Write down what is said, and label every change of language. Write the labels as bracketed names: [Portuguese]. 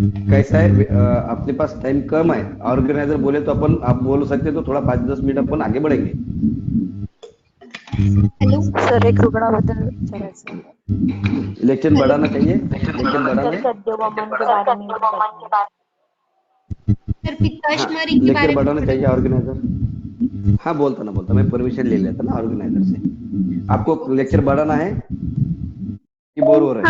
[Hindi] कैसा है, अपने पास टाइम कम है, ऑर्गेनाइजर बोले तो अपन आप बोल सकते तो थोड़ा 5-10 मिनट अपन आगे बढ़ेंगे। हेलो [Marathi] सर, एक रुग्णाबद्दल विचारायचं, [Hindi] लेक्चर बढ़ाना चाहिए, लेक्चर बढ़ाना है, सर पित्ताश्मरी के बारे में बढ़ाना चाहिए ऑर्गेनाइजर। हाँ बोलता मैं परमिशन ले लेता ना ऑर्गेनाइजर से। आपको लेक्चर बढ़ाना है कि बोर हो रहे हैं?